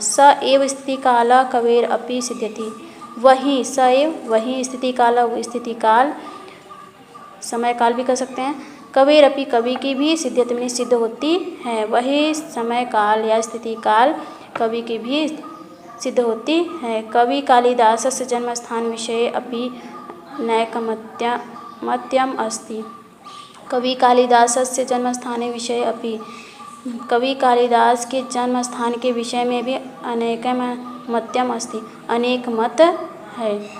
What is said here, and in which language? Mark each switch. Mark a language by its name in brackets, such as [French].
[Sanskrit] स एव स्थिति काल कवेर अपि सिद्ध्यति। [Hindi] वही स एव वही स्थिति काल समय काल भी कह सकते हैं। कवेर अपि कवि की भी सिद्ध्यति में सिद्ध होती है। वही समय काल या स्थिति काल कवि की भी सिद्ध होती है। [Sanskrit] कवि कालिदासस्य जन्मस्थान विषये अपि नैकमत्यम् अस्ति। कवि कालिदासस्य जन्मस्थाने विषये अपि, [Hindi] कवि कालिदास के जन्म स्थान के विषय में भी अनेकमत्यम् अस्ति, अनेक मत है।